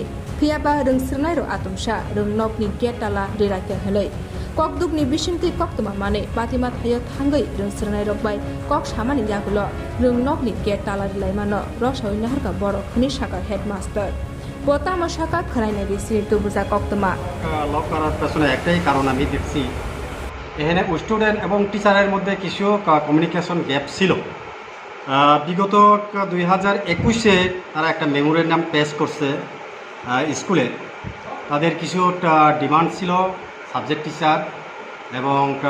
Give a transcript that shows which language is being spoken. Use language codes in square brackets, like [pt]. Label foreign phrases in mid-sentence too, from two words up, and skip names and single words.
[trp] Phiyaba rung sernai rok atumsha rungnok ni get tala riraka hunai. Kokduk ni bisingti koktoma mane Patima Thayo Thangai rung sernai rok bai kok samani yagulo rungnok ni get talari laima no rosawi na harka borok khani shaka headmaster. Botama shaka kharaina bisini to buza koktoma [bn] লক করার পেছনে একটাই কারণ আমি দেখছি এখানে স্টুডেন্ট এবং টিচারের মধ্যে কিছু [en] communication gap [bn] ছিল বিগত 2021-এ তারা একটা মেমোরেন্ডাম পেশ করছে স্কুলে তাদের কিছু ডিমান্ড ছিল [en] subject teacher [bn] এবং